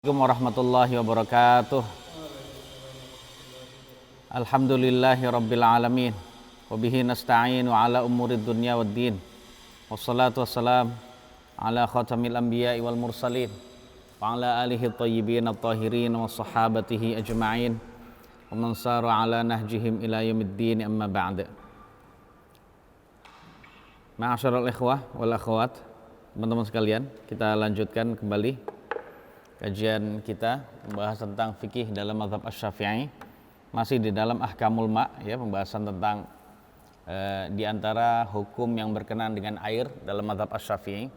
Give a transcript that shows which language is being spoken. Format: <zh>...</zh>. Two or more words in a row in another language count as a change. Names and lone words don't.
<ar>السلام عليكم ورحمة الله وبركاته. الحمد لله رب العالمين. وبه نستعين على أمور الدنيا والدين. والصلاة والسلام على خاتم الأنبياء والمرسلين وعلى آله الطيبين الطاهرين وصحابته أجمعين ومن سار على نهجهم إلى يوم الدين، أما بعد. معاشر الإخوة والأخوات,</ar> <id>teman-teman sekalian, kita lanjutkan kembali kajian kita membahas tentang fikih dalam mazhab Asy-Syafi'i, masih di dalam</id> <ar>أحكام الماء,</ar> <id>ya, pembahasan tentang di antara hukum yang berkenaan dengan air dalam mazhab Asy-Syafi'i.</id>